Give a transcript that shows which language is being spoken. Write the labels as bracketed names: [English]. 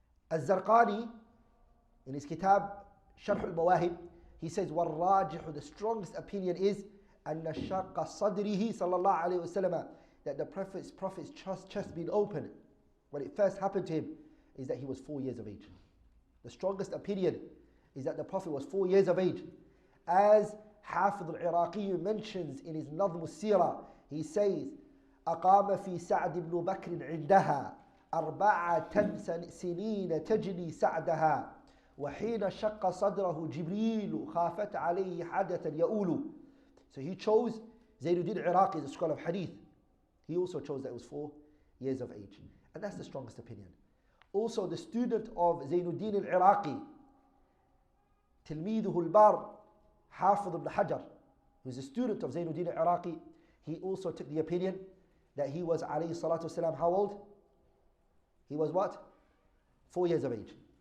[English] Al-Zarqani in his kitab Sharh al-Mawahib, he says, [Arabic] وَالرَّاجِحُ, [English] the strongest opinion is [Arabic] أَنَّ شَقَّ صَدْرِهِ صلى الله عليه وسلم, [English] that the Prophet's chest being open when it first happened to him is that he was 4 years of age. The strongest opinion is that the Prophet was 4 years of age. As Hafidh al-Iraqi mentions in his Nadhm al-Sirah, he says, [Arabic] أقام في سعد بن بكر عندها 4 سنين تجني سعدها وحين شق صدره جبريل خافت عليه حدثا يؤول. [English] So he chose, Zainuddin al-Iraqi is a scholar of hadith. He also chose that it was 4 years of age. And that's the strongest opinion. Also the student of Zainuddin al-Iraqi, [Arabic] تلميذه البار [English] حافظ ibn Hajar, who is a student of Zainuddin al-Iraqi, he also took the opinion that he was alayhi salatu wasalam, how old? He was what? 4 years of age.